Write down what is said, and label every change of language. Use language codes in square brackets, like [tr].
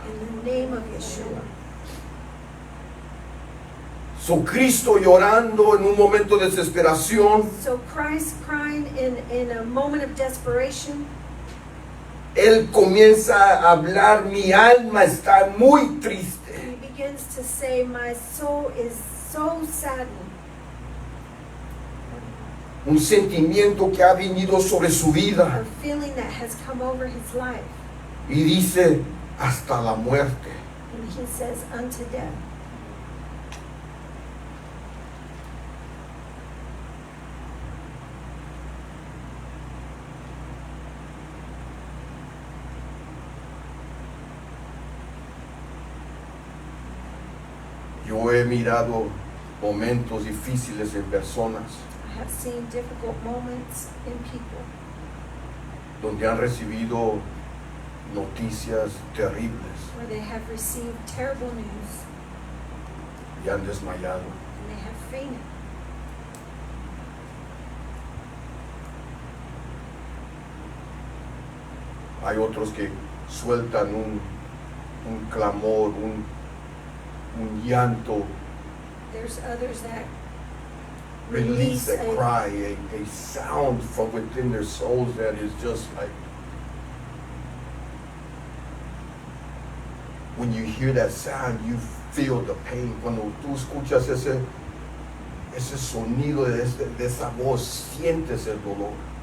[en] in the name of Yeshua. [es] So Cristo llorando en un momento de desesperación, [en] So Christ crying in a moment of desperation, [es] Él comienza a hablar, mi alma está muy triste. [en] he begins to say, my soul is so saddened. [es] Un sentimiento que ha venido sobre su vida [en] A feeling that has come over his life. [es] y dice, hasta la muerte. [en] And he says, unto death. [es] Yo he mirado momentos difíciles en personas [en] I have seen difficult moments in people [es] donde han recibido noticias terribles [en] where they have received terrible news [es] y han desmayado. [en] and they have fainted. [es] Hay otros que sueltan un clamor, un llanto, [en] There's others that release a a cry, a sound from within their souls that is just like, when you hear that sound, you feel the pain. [es] Cuando tú escuchas ese sonido de esa voz, sientes el dolor.